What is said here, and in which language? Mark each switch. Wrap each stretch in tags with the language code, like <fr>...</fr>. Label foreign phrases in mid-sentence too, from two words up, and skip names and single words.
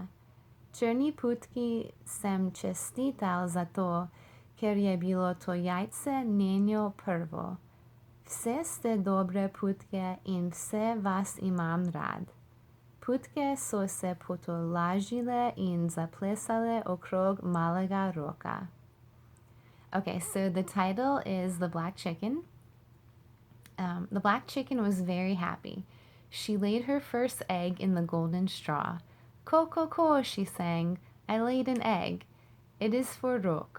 <sl>Črni putki sem čestital zato, ker je bilo to jajce njeno prvo. Vse ste dobre putke in vse vas imam rad. Putke so se potolažile in zaplesale okrog malega roka.</sl> <en>Okay, so the title is The Black Chicken. The black chicken was very happy. She laid her first egg in the golden straw. Ko, she sang, I laid an egg. It is for Rok.</en>